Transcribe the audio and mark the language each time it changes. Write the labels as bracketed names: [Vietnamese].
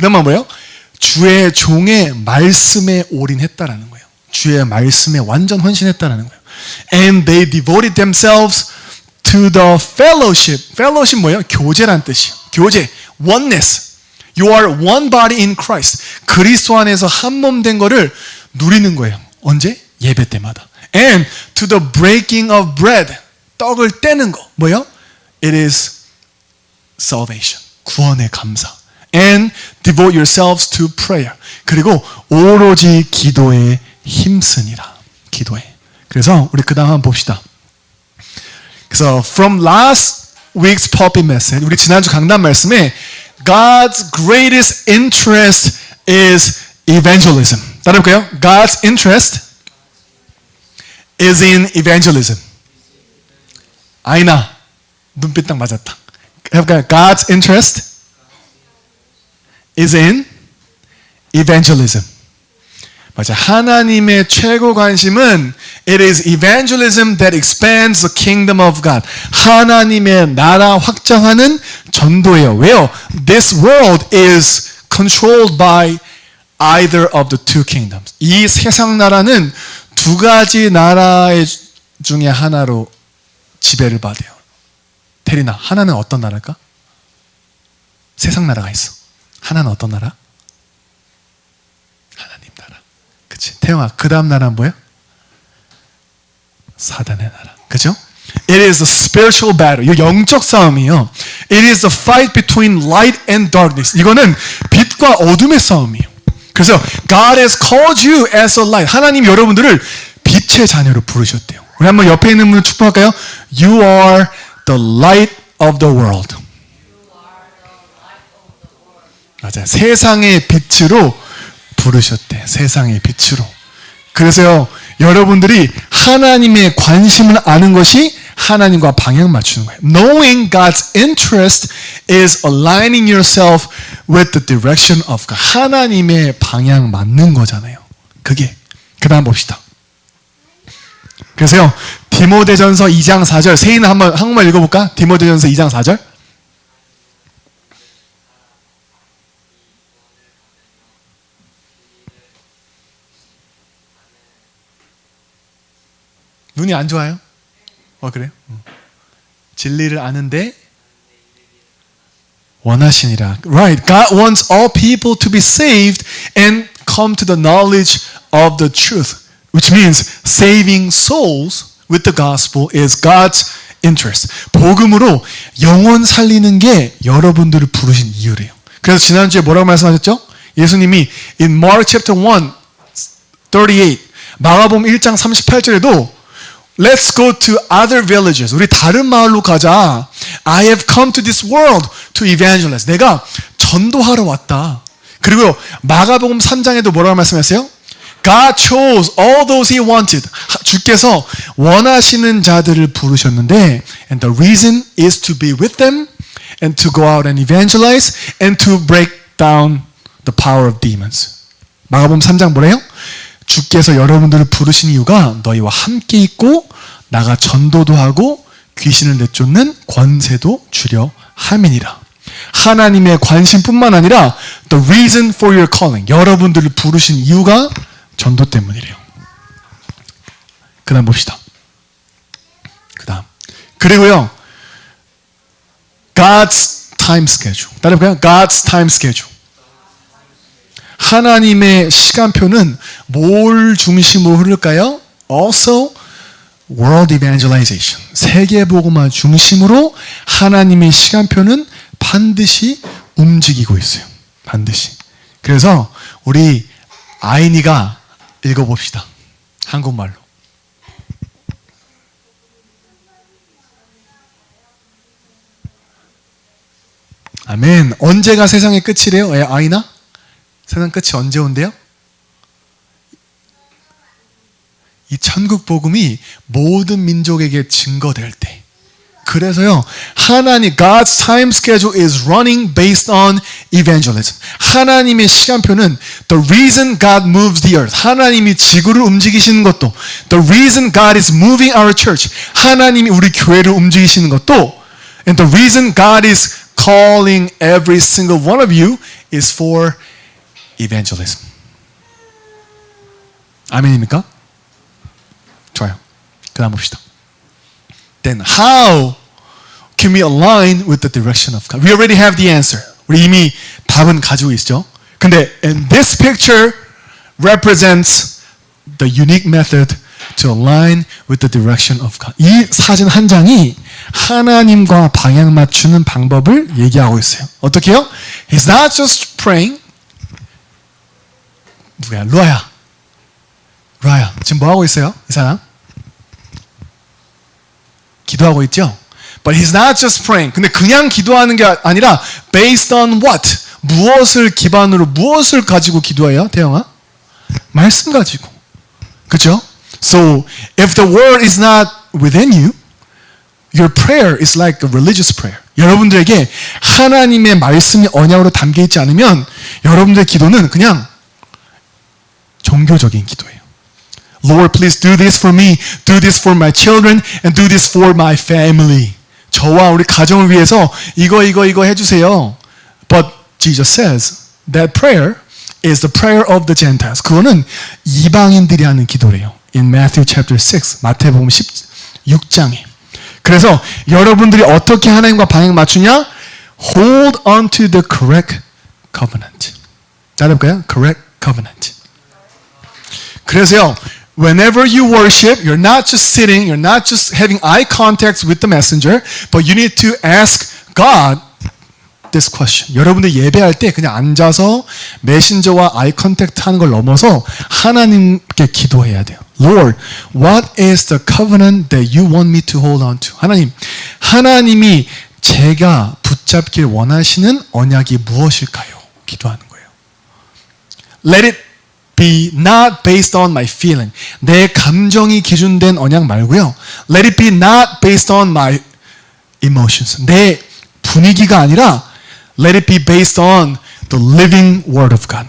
[Korean] 그러면 뭐예요? 주의 종의 말씀에 올인했다라는 거예요. 주의 말씀에 완전 헌신했다라는 거예요. [English] And they devoted themselves to the fellowship. [Korean] fellowship 뭐예요? 교제란 뜻이에요. 교제, oneness. [English] You are one body in Christ. [Korean] 그리스도 안에서 한 몸 된 거를 누리는 거예요. 언제? 예배 때마다. [English] And to the breaking of bread. [Korean] 떡을 떼는 거. 뭐예요? [English] It is salvation. [Korean] 구원의 감사. [English] And devote yourselves to prayer. [Korean] 그리고 오로지 기도에 힘쓰니라. 기도에. 그래서 우리 그 다음 한번 봅시다. 그래서 [English] from last week's pulpit message, [Korean] 우리 지난주 강단 말씀에 [English] God's greatest interest is evangelism. [Korean] 따라해볼까요? [English] God's interest is in evangelism. [Korean] 아이나 눈빛 딱 맞았다. 해볼까요? [English] God's interest is in evangelism. [Korean] 맞아. 하나님의 최고 관심은 [English] it is evangelism that expands the kingdom of God. [Korean] 하나님의 나라 확장하는 전도예요. 왜요? [English] This world is controlled by either of the two kingdoms. [Korean] 이 세상 나라는 두 가지 나라의 중에 하나로 지배를 받아요. 테리나, 하나는 어떤 나라일까? 세상 나라가 있어. 하나는 어떤 나라? 하나님 나라. 그치? 태영아, 그 다음 나라는 뭐야? 사단의 나라. 그죠? [English] It is a spiritual battle. [Korean] 이거 영적 싸움이에요. [English] It is a fight between light and darkness. [Korean] 이거는 빛과 어둠의 싸움이에요. 그래서 [English] God has called you as a light. [Korean] 하나님 여러분들을 빛의 자녀로 부르셨대요. 우리 한번 옆에 있는 분을 축복할까요? [English] You are the light of the world. [Korean] 맞아요. 세상의 빛으로 부르셨대. 세상의 빛으로. 그래서요, 여러분들이 하나님의 관심을 아는 것이 하나님과 방향 맞추는 거예요. [English] Knowing God's interest is aligning yourself with the direction of God. [Korean] 하나님의 방향 맞는 거잖아요. 그게. 그 다음 봅시다. 그래서요, 디모데전서 2장 4절. 세인은 한번 한국말 읽어볼까? 디모데전서 2장 4절. 눈이 안 좋아요? 그래요? 진리를 아는데 원하시니라. [English] Right. God wants all people to be saved and come to the knowledge of the truth. Which means saving souls with the gospel is God's interest. [Korean] 복음으로 영혼 살리는 게 여러분들을 부르신 이유래요. 그래서 지난주에 뭐라고 말씀하셨죠? 예수님이 [English] in Mark chapter 1, 38 [Korean] 마가복음 1장 38절에도 [English] Let's go to other villages. [Korean] 우리 다른 마을로 가자. [English] I have come to this world to evangelize. [Korean] 내가 전도하러 왔다. 그리고 마가복음 3장에도 뭐라고 말씀하세요? [English] God chose all those he wanted. [Korean] 주께서 원하시는 자들을 부르셨는데 [English] and the reason is to be with them and to go out and evangelize and to break down the power of demons. [Korean] 마가복음 3장 뭐래요? 주께서 여러분들을 부르신 이유가 너희와 함께 있고 나가 전도도 하고 귀신을 내쫓는 권세도 주려 함이니라. 하나님의 관심뿐만 아니라 [English] the reason for your calling. [Korean] 여러분들을 부르신 이유가 전도 때문이래요. 그 다음 봅시다. 그 다음. 그리고요. [English] God's time schedule. [Korean] 따라해볼까요? [English] God's time schedule. [Korean] 하나님의 시간표는 뭘 중심으로 흐를까요? [English] Also, world evangelization. [Korean] 세계복음화 중심으로 하나님의 시간표는 반드시 움직이고 있어요. 반드시. 그래서 우리 아이니가 읽어봅시다. 한국말로. 아멘. 언제가 세상의 끝이래요? 아이나? 세상 끝이 언제 온대요? 이 천국 복음이 모든 민족에게 증거될 때. 그래서요, 하나님, [English] God's time schedule is running based on evangelism. [Korean] 하나님의 시간표는 [English] the reason God moves the earth. [Korean] 하나님이 지구를 움직이시는 것도, [English] the reason God is moving our church. [Korean] 하나님이 우리 교회를 움직이시는 것도, [English] and the reason God is calling every single one of you is for evangelism. [Korean] 아멘입니까? 좋아요. 그 다음 봅시다. [English] Then how can we align with the direction of God? We already have the answer. [Korean] 우리 이미 답은 가지고 있죠. 근데 [English] and this picture represents the unique method to align with the direction of God. [Korean] 이 사진 한 장이 하나님과 방향 맞추는 방법을 얘기하고 있어요. 어떻게 해요? [English] He's not just praying. [Korean] 누구야? 루아야. 지금 뭐 하고 있어요? 이 사람? 기도하고 있죠? [English] But he's not just praying. [Korean] 근데 그냥 기도하는 게 아니라 [English] based on what? [Korean] 무엇을 기반으로 무엇을 가지고 기도해요? 태영아? 말씀 가지고. 그렇죠? [English] So if the word is not within you, your prayer is like a religious prayer. [Korean] 여러분들에게 하나님의 말씀이 언약으로 담겨 있지 않으면 여러분들의 기도는 그냥 종교적인 기도예요. [English] Lord, please do this for me, do this for my children, and do this for my family. [Korean] 저와 우리 가정을 위해서 이거 해주세요. [English] But Jesus says that prayer is the prayer of the Gentiles. [Korean] 그거는 이방인들이 하는 기도래요. [English] In Matthew chapter 6, [Korean] 마태복음 16장에. 그래서 여러분들이 어떻게 하나님과 방향 맞추냐? [English] Hold on to the correct covenant. [Korean] 따라볼까요? [English] Correct covenant. [Korean] 그래서요, [English] whenever you worship, you're not just sitting, you're not just having eye contact with the messenger, but you need to ask God this question. [Korean] 여러분들 예배할 때 그냥 앉아서 메신저와 아이 컨택트 하는 걸 넘어서 하나님께 기도해야 돼요. [English] Lord, what is the covenant that you want me to hold on to? [Korean] 하나님이 제가 붙잡길 원하시는 언약이 무엇일까요? 기도하는 거예요. [English] Let it be not based on my feeling. [Korean] 내 감정이 기준된 언약 말고요. [English] Let it be not based on my emotions. [Korean] 내 분위기가 아니라 [English] Let it be based on the living word of God.